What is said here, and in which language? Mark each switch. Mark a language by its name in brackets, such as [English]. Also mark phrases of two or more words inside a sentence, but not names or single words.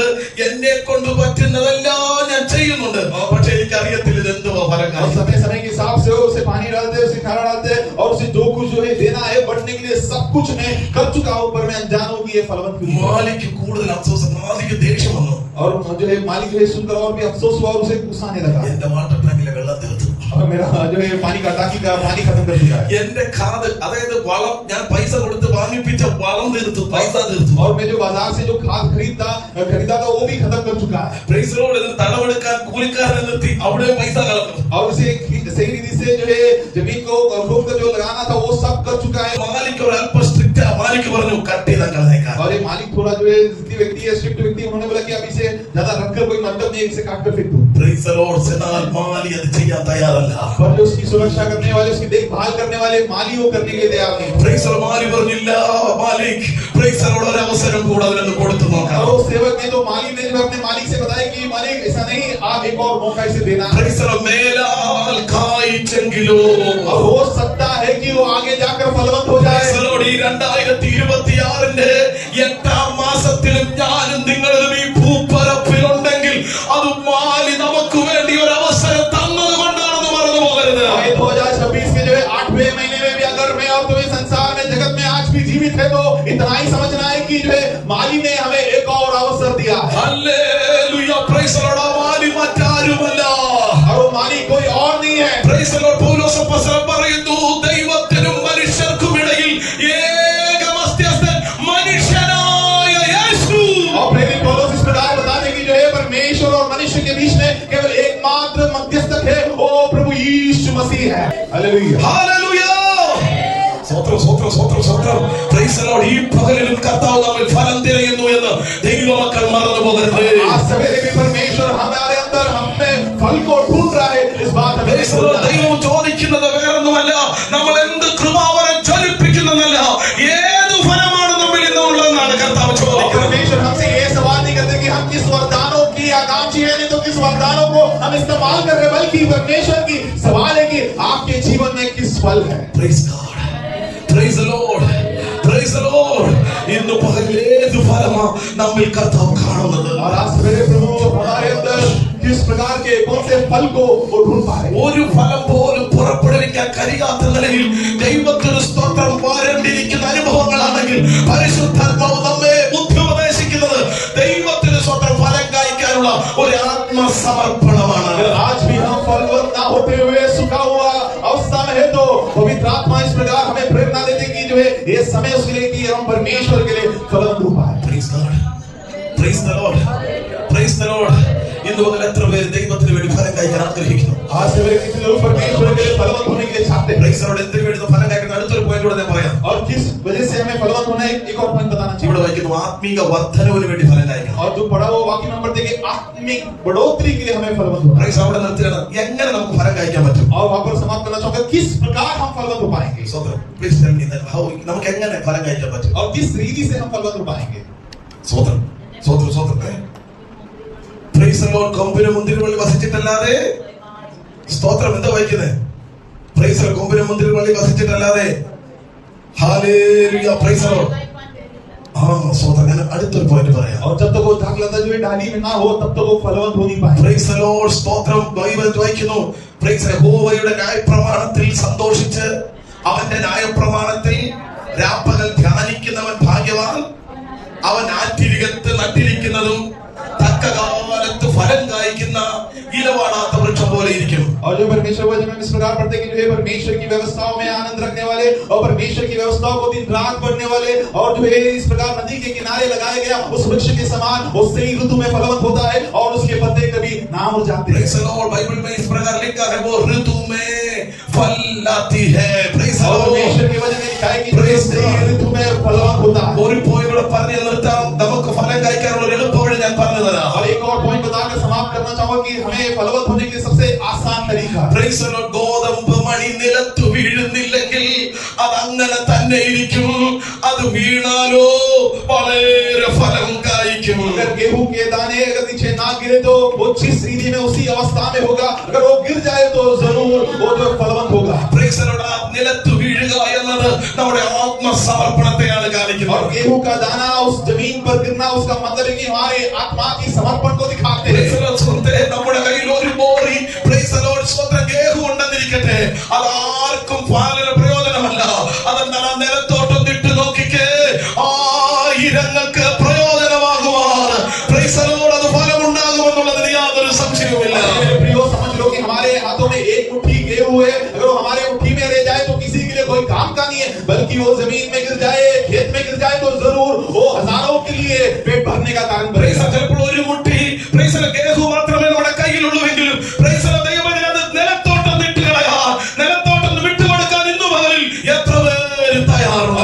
[Malayalam] എന്നെ കൊണ്ട് പറ്റുന്നതെല്ലാം ഞാൻ ചെയ്യുന്നുണ്ട്. പക്ഷേ എനിക്ക് അറിയത്തില്ല ഇതെന്തുവാ ഫലം. [Hindi] समय समय के हिसाब से उसे पानी डालते, उसे खाना डालते और उसे जो कुछ जो है देना है बढ़ने के लिए सब कुछ मैं कर चुका हूं, पर मैं अनजान हूं कि ये फलवंत क्यों नहीं। [Malayalam] മാലിക്ക് കൂടുതൽ അഫ്സോസ്, മാലിക്ക് ദേഷ്യം വന്നു. [Hindi] और जो है मालिक जो है सुनकर और भी अफसोस हुआ और उसे गुस्सा आने लगा। [Malayalam] എന്റെ വാട്ടർ ടാങ്കിലെ വെള്ളം തീർത്തു. [Hindi] और मेरा जो है पानी का टाकी का पानी खत्म कर दिया है। [Malayalam] എന്റെ ഖാദ്, അതായത് വളം, ഞാൻ പൈസ കൊടുത്ത് വാങ്ങിപ്പിച്ച വളം തീർത്തു, പൈസ തീർത്തു. [Hindi] और मैं जो बाजार से जो खाद खरीदा था वो भी खत्म कर चुका है। [English] Praise the Lord. [Malayalam] ഇതിന് തടവെടുക്കാൻ കൂലിക്കാരനെ നിർത്തി അവിടെ പൈസ കളഞ്ഞു. [Hindi] और उसे सही रीति से जो है जमीन को रोक कर जो लगाना था वो सब कर चुका है। [Malayalam] മാലിക്ക് ഒരു അല്പം സ്ട്രിക്റ്റ്. മാലിക്ക് പറഞ്ഞു കട്ട് ചെയ്താൽ കളഞ്ഞേക്കാം. [Hindi] और ये मालिक थोड़ा जो है व्यक्ति है, स्ट्रिक्ट व्यक्ति, उन्होंने बोला कि अब इसे ज्यादा रखकर कोई मतलब नहीं, इसे काट कर फेंक दो। [English] Praise the Lord. [Malayalam] എന്നാൽ മാലി അത് ചെയ്യാൻ തയ്യാറല്ല. [Hindi] पर जो उसकी सुरक्षा करने वाले, उसकी देखभाल करने वाले माली वो करने के लिए तैयार नहीं। [English] Praise the Lord. [Malayalam] മാലി പറഞ്ഞില്ല, മാലിക് [English] Praise the Lord, [Malayalam] ഒരു അവസരം കൂടെ അതിനൊന്ന് കൊടുത്തു നോക്കാം. [Hindi] और उस सेवक ने तो माली ने जो अपने मालिक से बताया कि मालिक ऐसा नहीं, आप एक और मौका इसे देना। [English] Praise the Lord. [Malayalam] മേലാൽ കായ്ച്ചെങ്കിലോ, [Hindi] और हो सकता है कि वो आगे जाकर फलवंत हो जाए। [English] Praise the Lord. [Malayalam] ഈ 2026 8ാം മാസത്തിലും ഞാനും നിങ്ങളും ഈ ഭൂപരപ്പിലുണ്ടെങ്കിൽ അത് മാലി നമുക്ക് വേണ്ടി ഒരു അവസരം തന്നത് കൊണ്ടാണെന്ന് മറന്നു പോകരുത്. [Hindi] 2026 के जो है 8वें महीने में भी अगर मैं और तुम इस संसार में जगत में आज भी जीवित है तो इतना ही समझना है कि जो है माली ने हमें एक और अवसर दिया है। [English] Hallelujah. Praise the Lord. [Malayalam] ആ മാലി മറ്റാരുമല്ല. [Hindi] और वो माली कोई और नहीं है। [English] Praise the Lord. [Malayalam] പൗലോസ് അപ്പോസ്തലൻ പറയുന്നു, ദൈവത്തിനും മനുഷ്യർക്കും ഇടയിൽ ഏക മധ്യസ്ഥൻ മനുഷ്യനായ യേശു. [Hindi] और प्रेरित पौलुस इस प्रकार बताते कि जो है परमेश्वर और मनुष्य के बीच में केवल एकमात्र मध्यस्थक है, वो प्रभु यीशु मसीह है। हालेलुया। [Malayalam] Hallelujah. സ്തോത്രം, സ്തോത്രം, സ്തോത്രം, സ്തോത്രം. [English] Praise the Lord. [Malayalam] ഈ പകലിലും കർത്താവ് നമ്മിൽ ഫലം തിരയുന്നു എന്ന് ദൈവമക്കൾ മറന്നു പോകരുത്. [Hindi] आज सवेरे भी परमेश्वर हमारे अंदर हमें फल को ढूंढ रहा है, इस बात हमें [English] Praise the Lord. [Malayalam] ദൈവം ചോദിക്കുന്നത് വേറൊന്നുമല്ല, നമ്മൾ എന്ത് കൃപാവരം ജ്വലിപ്പിക്കുന്നതല്ല, ഏത് ഫലമാണ് നമ്മിൽ നിന്നുള്ളതെന്നാണ് കർത്താവ് ചോദിക്കുന്നത്. [Hindi] परमेश्वर हमसे ये सवाल नहीं करते कि हम किस वरदानों की आकांक्षी है, नहीं तो किस वरदानों को हम इस्तेमाल कर रहे हैं, बल्कि परमेश्वर की सवाल है कि आपके जीवन में किस फल है। [English] Praise God. Praise the Lord. Praise the Lord. [Malayalam] ഇന്ന് പകലിൽ ഏത് ഫലമാ നമ്മിൽ കർത്താവ് കാണുന്നത്? [Hindi] और आज सवेरे प्रभु हमारे अंदर किस प्रकार के कौन से फल को वो ढूंढ पा रहे हैं। [Malayalam] ഒരു ഫലം പോലും പുറപ്പെടുവിക്കാൻ കഴിയാത്ത നിലയിൽ ദൈവത്തിന് സ്തോത്രം വരേണ്ടിയിരിക്കുന്ന അനുഭവങ്ങളാണെങ്കിൽ പരിശുദ്ധാത്മാവ് നമ്മെ ബുദ്ധി ഉപദേശിക്കുന്നത് ദൈവത്തിന് സ്വന്തം ഫലം കായ്ക്കാനുള്ള ഒരു ആത്മസമർപ്പണമാണ്. [Hindi] अगर आज भी हम फलवंत ना होते हुए सूखा हुआ अवस्था में है तो पवित्र आत्मा इस प्रकार हमें प्रेरणा देते कि जो है ये समय उसके लिए कि हम परमेश्वर के लिए फलवंत हो पाए। [English] Praise God. Praise the Lord. Praise the Lord. [Malayalam] ഇന്ന് മുതൽ എത്ര പേര് ദൈവത്തിന് വേണ്ടി ഫലം കായ്ക്കാൻ ആഗ്രഹിക്കുന്നു? [Hindi] आज सवेरे कितने लोग परमेश्वर के लिए फलवंत होने के लिए चाहते हैं। [English] Praise the Lord. [Malayalam] എന്തിനു വേണ്ടി ഫലം കായ്ക്കുന്ന അടുത്തൊരു പോയിന്റ് കൂടെ ഞാൻ പറയാം. [Hindi] और किस वजह से हमें फलवंत होना है, एक और पॉइंट बताना चाहिए। [Malayalam] ഇവിടെ വായിക്കുന്നു, ആത്മീക വർദ്ധനവിന് വേണ്ടി ഫലം കായ്ക്കണം. [Hindi] और जो पढ़ा हुआ वाक्य नंबर देखिए, आत्मिक बढ़ोतरी के लिए हमें फलवंत होना है। [Malayalam] Praise അവിടെ നിർത്തിയാണ്. എങ്ങനെ നമുക്ക് ഫലം കായ്ക്കാൻ പറ്റും? [Hindi] और वहां पर समाप्त करना चाहूंगा, किस प्रकार हम फलवंत हो पाएंगे [Malayalam] സ്വതന്ത്രം. [English] Please tell me that how [Malayalam] നമുക്ക് എങ്ങനെ ഫലം കായ്ക്കാൻ പറ്റും? [Hindi] और किस रीति से हम फलवंत हो पाएंगे। [Malayalam] സ്വതന്ത്രം, സ്വതന്ത്രം, സ്വതന്ത്രം. [English] Praise the Lord. [Malayalam] കൊമ്പിന് മുന്തിരിവള്ളി വസിച്ചിട്ടല്ലാതെ, സ്തോത്രം, എന്താ വായിക്കുന്നത്? [English] Praise the Lord. [Malayalam] കൊമ്പിന് മുന്തിരിവള്ളി വസിച്ചിട്ടല്ലാതെ. [English] Hallelujah. Praise the Lord. [Malayalam] സ്വതം ഞാൻ അടുത്തൊരു പോയിന്റ് പറയാം. [Hindi] और जब तक वो दाखलता जो है डाली में ना हो तब तक वो फलवंत हो नहीं पाएंगे. [English] Praise the Lord. [Malayalam] സ്തോത്രം. ബൈബിൾ വായിക്കുന്നു. Praise യഹോവയുടെ ന്യായപ്രമാണത്തിൽ സന്തോഷിച്ച് അവന്റെ ന്യായപ്രമാണത്തിൽ രാപ്പകൽ ധ്യാനിക്കുന്നവൻ ഭാഗ്യവാൻ. അവൻ ആറ്റിരികത്ത് നട്ടിരിക്കുന്നതും തക്ക കാലത്ത് ഫലം കായ്ക്കുന്ന ഇലവാടാത്ത വൃക്ഷം പോലെ ഇരിക്കും. [Hindi] और जो परमेश्वर वचन में इस प्रकार पढ़ते हैं कि जो है परमेश्वर की व्यवस्थाओं में आनंद रखने वाले और परमेश्वर की व्यवस्थाओं को दिन रात पढ़ने वाले और जो है इस प्रकार नदी के किनारे लगाया गया उस वृक्ष के समान उससे ही ऋतु में फलवंत होता है और उसके पत्ते कभी ना मुरझाते हैं. [English] Praise the Lord. [Hindi] बाइबल में इस प्रकार लिखा है वो ऋतु में फल लाती है. [English] Praise the [Hindi] और [English] Lord. [Hindi] परमेश्वर के वचन में लिखा है कि ऋतु में फलवंत होता है. [Malayalam] ഒരു പോയിന്റ് പറഞ്ഞു നിർത്താം. നമുക്ക് ഫലം കഴിക്കാനുള്ള ഒരു എളുപ്പവഴി ഞാൻ പറഞ്ഞു തരാം. [Hindi] और एक और पॉइंट बताकर समाप्त करना चाहूंगा कि हमें फलवंत होने के सबसे आसान तरीका. [English] Praise the Lord. [Malayalam] ഗോതമ്പ് മണി നിലത്ത് വീഴുന്നില്ലെങ്കിൽ അത് അങ്ങനെ തന്നെ ഇരിക്കും. അത് വീണാലോ വളരെ ഫലം കായ്ക്കും. [Hindi] अगर गेहूं के दाने अगर नीचे ना गिरे तो वो जिस रीति में उसी अवस्था में होगा. अगर वो गिर जाए तो जरूर वो जो फलवंत होगा. [English] Praise the Lord. [Malayalam] ആ നിലത്ത് വീഴുക എന്നത് നമ്മുടെ ആത്മസമർപ്പണത്തെയാണ് കാണിക്കുന്നത്. [Hindi] और गेहूं का दाना उस जमीन पर गिरना उसका मतलब है कि हमारे आत्मा की समर्पण को दिखाते हैं. [English] Praise the Lord. [Malayalam] സുഹൃത്തേ, നമ്മുടെ കയ്യിൽ ഒരു ബോറി [English] Praise the Lord [Malayalam] സ്വന്തം ഗേഹു ഉണ്ടെന്നിരിക്കട്ടെ, അത് ആർക്കും പാലിന് പ്രയോജനമല്ല. അതെന്താണ്? ആ നിലത്തോട്ടൊന്ന് ഇട്ട് നോക്കിക്കേ, ആയിരങ്ങൾക്ക് പ്രയോജനമാകുവാൻ [English] Praise the Lord [Malayalam] അത് ഫലമുണ്ടാകുമെന്നുള്ളതിന് യാതൊരു സംശയവുമില്ല. [Hindi] प्रियो समझ लो कि हमारे हाथों में एक मुट्ठी गेहूं है. अगर वो हमारे मुट्ठी में रह जाए तो किसी के लिए कोई काम का नहीं है, बल्कि वो जमीन में गिर जाए खेत में गिर जाए तो जरूर वो हजारों के लिए पेट भरने का कारण [English] Praise [Hindi] बनेगा. [English] the Lord. [Malayalam] ചിലപ്പോൾ ഒരു മുട്ടി [English] Praise the Lord [Malayalam] ഗേഹു മാത്രമേ നമ്മുടെ കയ്യിലുള്ളൂവെങ്കിലും [English] Praise the Lord [Malayalam] ദൈവമേ അത് നിലത്തോട്ടൊന്ന് ഇട്ട് കളയാൻ, നിലത്തോട്ടൊന്ന് വിട്ടുകൊടുക്കാൻ ഇന്നു പകലിൽ എത്ര പേര് തയ്യാറുണ്ട്?